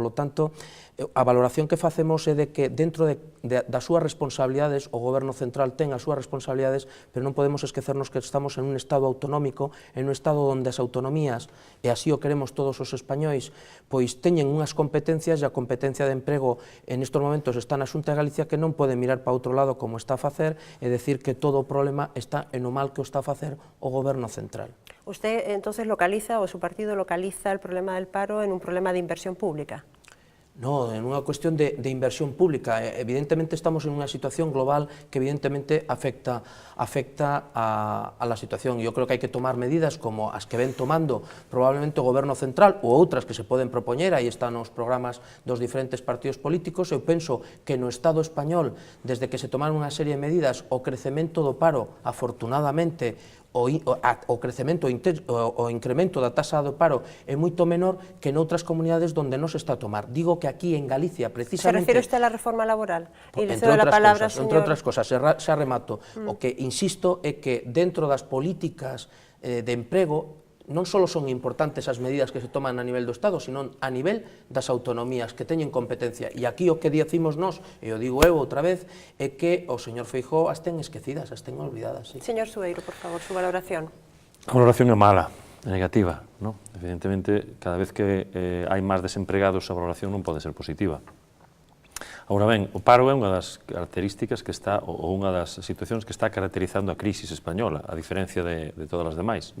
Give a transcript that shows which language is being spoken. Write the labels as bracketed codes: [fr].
[gl] Polo tanto, a valoración que facemos é de que dentro das súas responsabilidades, o goberno central ten as súas responsabilidades, pero non podemos esquecernos que estamos en un Estado autonómico, en un Estado onde as autonomías, e así o queremos todos os españois, pois teñen unhas competencias e a competencia de emprego en estes momentos está na Xunta de Galicia, que non pode mirar para outro lado como está a facer e decir que todo o problema está en o mal que o está a facer o goberno central. [es] Usted entonces localiza, o su partido localiza el problema del paro en un problema de inversión pública. [gl] No, en unha cuestión de inversión pública. Evidentemente estamos en unha situación global que evidentemente afecta a la situación. Yo creo que hai que tomar medidas como as que ven tomando probablemente o goberno central ou outras que se poden propoñer, aí están os programas dos diferentes partidos políticos. Eu penso que no Estado español, desde que se tomaron unha serie de medidas, o crecemento do paro, afortunadamente, o crecemento, o incremento da taxa do paro é moito menor que noutras comunidades onde non se está a tomar. Digo que aquí en Galicia, precisamente... [es] ¿Se refiere usted a la reforma laboral? [gl] Entre outras cosas, xa remato. O que insisto é que dentro das políticas de emprego non só son importantes as medidas que se toman a nivel do Estado, sino a nivel das autonomías que teñen competencia. E aquí o que dicimos nós, e o digo eu outra vez, é que o señor Feijóo as ten esquecidas, as ten olvidadas. Sí. [es] Señor Sueiro, por favor, su valoración. [gl] A valoración é mala, é negativa, ¿no? Evidentemente, cada vez que hai máis desempregados, a valoración non pode ser positiva. Agora ben, o paro é unha das características que está, ou unha das situacións que está caracterizando a crisis española, a diferencia de todas as demais.